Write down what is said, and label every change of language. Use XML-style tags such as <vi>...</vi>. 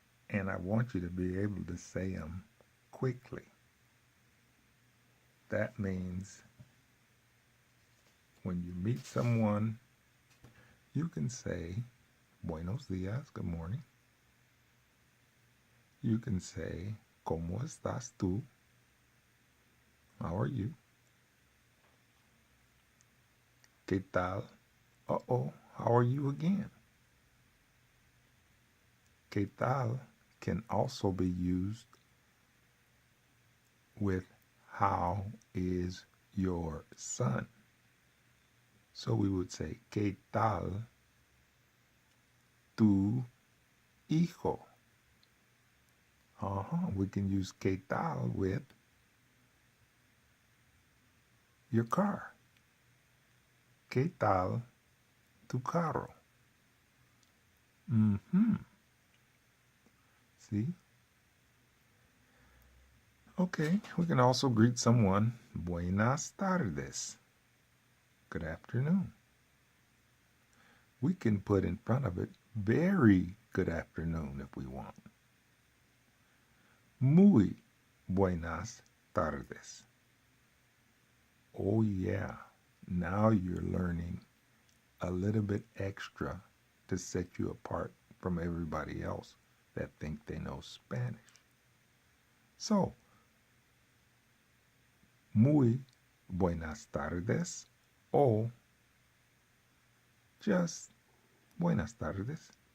<en>And I want you to be able to say them quickly. That means when you meet someone, you can say,</en> <es>Buenos días,</es> <en>good morning. You can say,</en> <es>¿Cómo estás tú?</es> <en>How are you?</en> <es>¿Qué tal?</es> <en>Uh-oh, how are you again?</en> <es>¿Qué tal</es> <en>can also be used with how is your son? So we would say,</en> <es>¿Qué tal tu hijo?</es> <en>We can use</en> <es>¿Qué tal</es> <en>with your car.</en> <es>¿Qué tal tu carro?</es> <en>See? Okay, we can also greet someone,</en> <es>Buenas tardes.</es> <en>Good afternoon. We can put in front of it, very good afternoon if we want.</en> <es>Muy buenas tardes.</es> <en>Oh yeah, now you're learning a little bit extra to set you apart from everybody else that think they know Spanish.</en> <es>So, muy buenas tardes o just buenas tardes.</es>